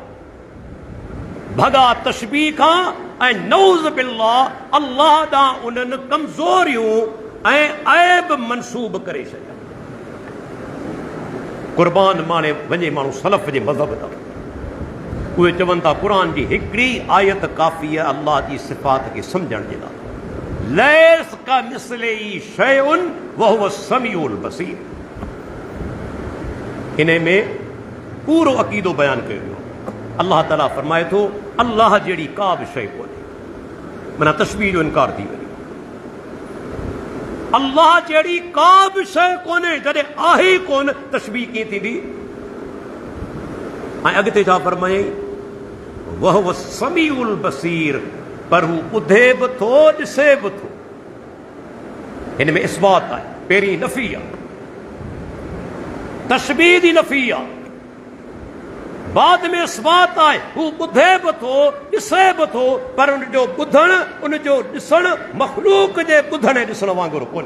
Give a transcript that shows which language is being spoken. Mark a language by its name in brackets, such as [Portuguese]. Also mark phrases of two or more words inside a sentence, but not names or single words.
[Sindhi] भॻा तशबीह खां ऐं [Arabic] نعوذ بالله [Sindhi] अल्लाह ॾांहुं उन्हनि कमज़ोरियूं ऐं ऐब मनसूब करे छॾिया। कुर्बान माने वञे माण्हू सलफ़ जे मज़हब तां। उहे चवनि था क़ुरान जी हिकिड़ी आयत काफ़ी आहे अल्लाह जी सिफ़ात खे सम्झण जे लाइ। [Arabic] ليس كمثله شيء وهو السميع البصير. [Sindhi] इन में पूरो अक़ीदो बयानु कयो वियो। अल्लाह ताला फरमाए थो अल्लाह जहिड़ी का बि शइ कोन्हे, माना तशबीह जो इनकार थी वञे। अल्लाह जहिड़ी का बि शइ कोन्हे, जॾहिं आहे ई कोन तशबीह कीअं थींदी। ऐं अॻिते छा फरमायई, [Arabic] وهو السميع البصير, [Sindhi] पर हू ॿुधे बि थो ॾिसे बि थो। हिन में इस्बात आहे, पहिरीं नफ़ी आहे, तशबीह जी नफ़ी आहे, बाद में इस्बात आहे। हू ॿुधे बि थो ॾिसे बि थो, पर उनजो ॿुधणु उनजो ॾिसणु मख़लूक जे ॿुधण ॾिसण वांगुरु कोन्हे।